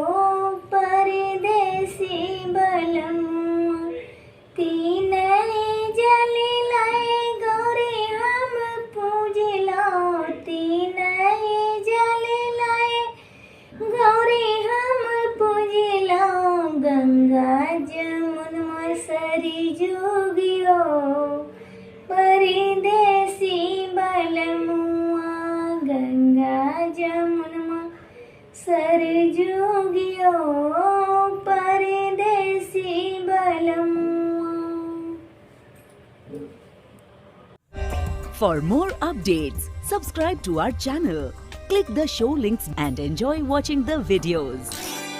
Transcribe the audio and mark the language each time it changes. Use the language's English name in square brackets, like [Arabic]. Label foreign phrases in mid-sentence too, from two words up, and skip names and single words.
[Bhojpuri] परदेसी बलमुआ तीन जल लाए गौरी हम पूजलो तीन जल लाए गौरी हम पूजलो गंगा जमुना सरजू परदेसी बलमुआ गंगा जमुना सरजू परदेसी बलमुआ। [English] For more updates, subscribe to our channel, click the show links and enjoy watching the videos.